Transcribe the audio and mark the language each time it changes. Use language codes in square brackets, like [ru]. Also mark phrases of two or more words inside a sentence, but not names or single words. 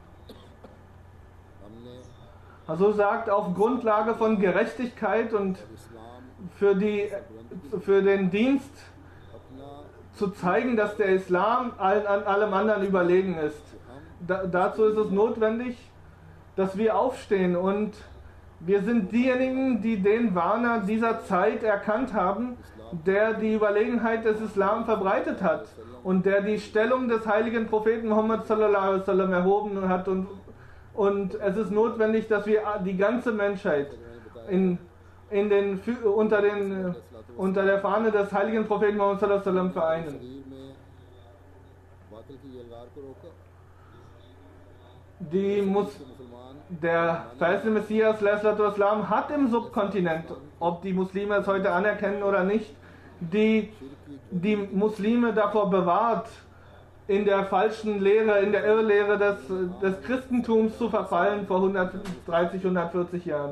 [de] Also sagt, auf Grundlage von Gerechtigkeit und für den Dienst zu zeigen, dass der Islam allem anderen überlegen ist. Dazu ist es notwendig, dass wir aufstehen und Wir sind diejenigen, die den Warner dieser Zeit erkannt haben, der die Überlegenheit des Islam verbreitet hat und der die Stellung des heiligen Propheten Muhammad [ar] صلى الله عليه وسلم [de] erhoben hat. Und es ist notwendig, dass wir die ganze Menschheit unter der Fahne des heiligen Propheten Muhammad [ar] صلى الله عليه وسلم [de] vereinen. Der verheißene Messias Islam hat im Subkontinent, ob die Muslime es heute anerkennen oder nicht, die Muslime davor bewahrt, in der falschen Lehre, in der Irrlehre des Christentums zu verfallen vor 130, 140 Jahren.